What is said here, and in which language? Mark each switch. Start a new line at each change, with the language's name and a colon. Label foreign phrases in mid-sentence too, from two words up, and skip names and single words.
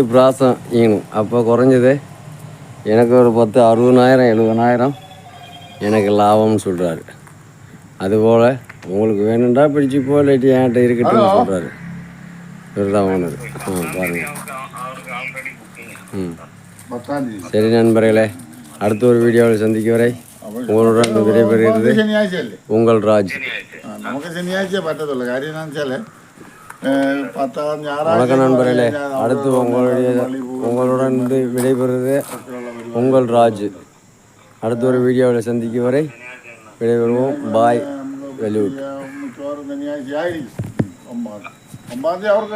Tamil: பிராசம் ஈனும் அப்போ குறைஞ்சது எனக்கு ஒரு 10 60,000 70,000 எனக்கு லாபம்னு சொல்கிறாரு அதுபோல் உங்களுக்கு வேணுண்டா பிடிச்சி போ இல்லாட்டி என்கிட்ட இருக்கட்டும்னு சொல்கிறாரு இவர் தான் ஓனர் பாருங்கள் சரி நண்பர்களே அடுத்த ஒரு வீடியோவில் சந்திக்கும் வரை உங்களுடன் விடைபெறுகிறது உங்கள் ராஜ்
Malayalam: നമുക്ക് ശനിയാഴ്ച പറ്റത്തുള്ളൂ കാര്യം എന്താണെന്ന് വെച്ചാൽ
Tamil: வணக்கம் நண்பர்களே அடுத்து உங்களுடன் விடைபெறுவது உங்கள் ராஜ் அடுத்த ஒரு வீடியோவில் சந்திக்கும் வரை விடைபெறுவோம் பாய் வெல்யூட்
Malayalam: മിക്കവാറും ശനിയാഴ്ച ആയിരിക്കും 9 അവർക്ക്